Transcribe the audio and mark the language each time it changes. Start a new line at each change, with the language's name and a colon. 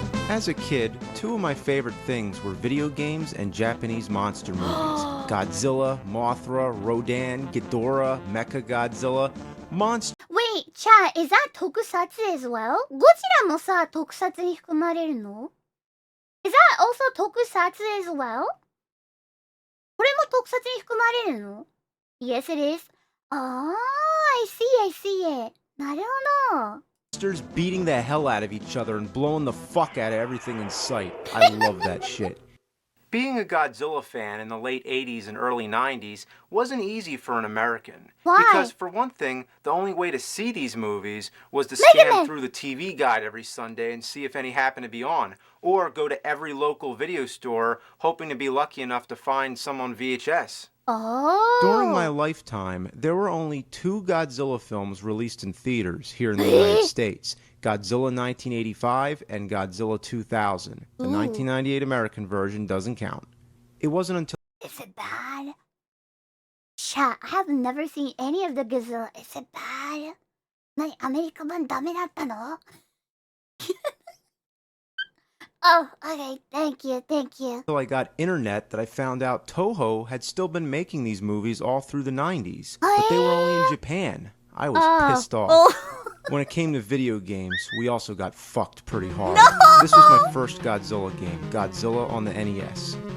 English: As a kid, 2 of my favorite things were video games and Japanese monster movies. Godzilla, Mothra, Rodan, Ghidorah, Mechagodzilla, Monster. Wait, chat, is that tokusatsu as well?
Japanese: ゴジラもさ、tokusatsuに含まれるの? Is that also tokusatsu as well? これもtokusatsuに含まれるの?
English: Yes, it is. Oh, I see it.
Japanese: なるほど。
English: Monsters beating the hell out of each other and blowing the fuck out of everything in sight. I love that shit. Being a Godzilla fan in the late 80s and early 90s wasn't easy for an American. Why? Because, for one thing, the only way to see these movies was to scan through the TV guide every Sunday and see if any happened to be on, or go to every local video store hoping to be lucky enough to find some on VHS. Oh. During my lifetime, there were only 2 Godzilla films released in theaters here in the United States. Godzilla 1985 and Godzilla 2000. The 1998 American version doesn't count. It wasn't until... Is it bad? Chat, I have never seen any of the Godzilla. Is it bad?
Japanese: 何、アメリカ版ダメだったの?
English: Oh, okay. Thank you. Until I got internet that I found out Toho had still been making these movies all through the 90s. But they were only in Japan. I was pissed off. When it came to video games, we also got fucked pretty hard. This was my first Godzilla game, Godzilla on the NES.